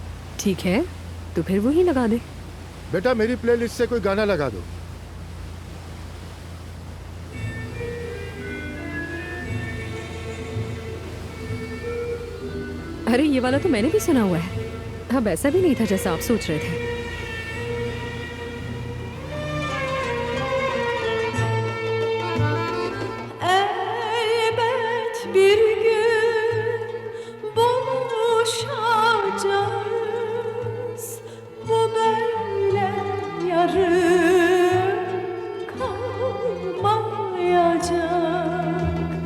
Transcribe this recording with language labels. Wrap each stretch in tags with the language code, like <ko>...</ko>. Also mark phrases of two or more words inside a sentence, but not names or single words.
<hi>ठीक है, तो फिर वही लगा दे। बेटा मेरी प्लेलिस्ट से कोई गाना लगा दो। अरे ये वाला तो मैंने भी सुना हुआ है। अब ऐसा भी नहीं था जैसा आप सोच रहे थे।</hi> <tr>Elbet bir gün buluşacağız. Bu böyle yarım kalmayacak.</tr>